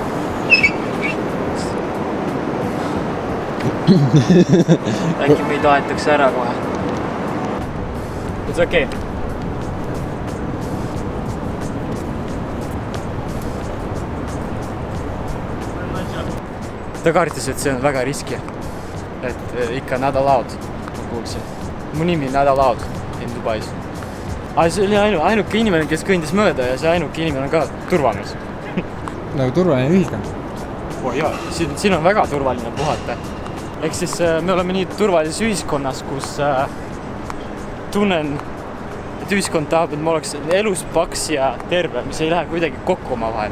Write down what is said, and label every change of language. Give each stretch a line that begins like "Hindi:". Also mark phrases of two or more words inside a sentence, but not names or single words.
Estonian: Äkki meid aetakse ära kohe.
English: It's okay.
Estonian: Ta kartis, et see on väga riski. Et ikka
English: not allowed,
Estonian: ma kuulsin. Mu nimi
English: not allowed
Estonian: in Dubais. Aga see oli ainuke inimene, kes kõndis mööda ja see ainuke inimene on ka turvamees. Nagu turvaline ühiskond. Oh jaa, siin on väga turvaline puhata. Ehk siis me oleme nii turvalises ühiskonnas, kus tunnen, et ühiskond tahab, et ma oleks elus paks ja terve, mis ei lähe kuidagi kokku oma vahel.